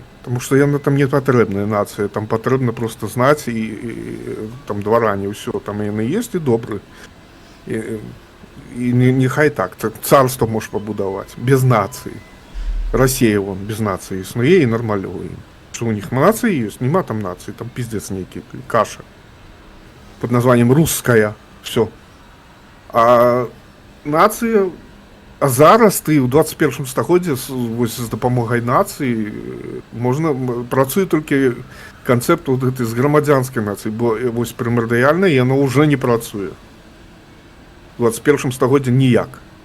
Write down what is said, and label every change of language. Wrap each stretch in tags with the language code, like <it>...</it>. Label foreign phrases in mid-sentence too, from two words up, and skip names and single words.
<be>Таму што яна там не патрэбная нацыя, там патрэбна проста знаць і там дваране, ўсё, там яны ёсць і добры. І нехай так, царства можаш пабудаваць без нацыі. Расія вон без нацыі існуе і нармальна ў ім. Што у них нацыі ёсць, нема там нацыі, там пиздец нейкі,</be> <ru>каша под названием русская, все.</ru> <be>А нацыя, а зараз ты ў 21 стагоддзі з дапамогай нацыі можна працуе толькі канцэпт гэты з грамадзянскай нацыі, бо вось прымардыяльна яно ўжо не працуе. У 21 стагоддзі ніяк.</be>